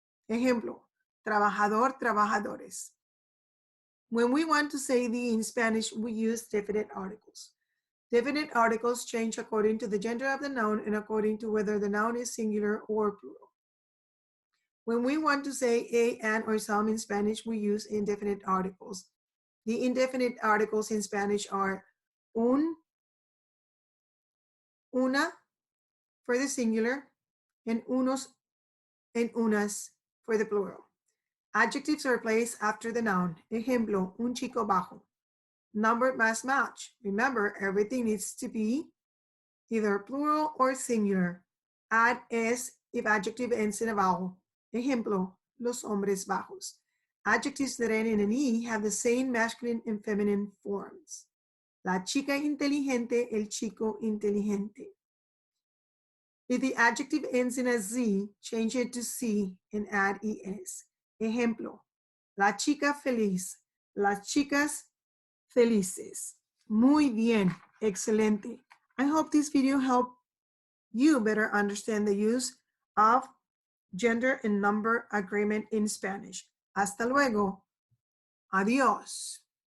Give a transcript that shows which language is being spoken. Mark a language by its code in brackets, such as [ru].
[es] Ejemplo, trabajador, trabajadores. [en] When we want to say the in Spanish, we use definite articles. Definite articles change according to the gender of the noun and according to whether the noun is singular or plural. When we want to say a, an, or some in Spanish, we use indefinite articles. The indefinite articles in Spanish are un, una for the singular, and unos and unas for the plural. Adjectives are placed after the noun. [es] Ejemplo, un chico bajo. [en] Number must match. Remember, everything needs to be either plural or singular. Add es if adjective ends in a vowel. [es] Ejemplo, los hombres bajos. [en] Adjectives that end in an E have the same masculine and feminine forms. [es] La chica inteligente, el chico inteligente. [en] If the adjective ends in a Z, change it to C and add ES. [es] Ejemplo, la chica feliz, las chicas felices. Muy bien, excelente. [en] I hope this video helped you better understand the use of gender and number agreement in Spanish. [es] Hasta luego. Adiós.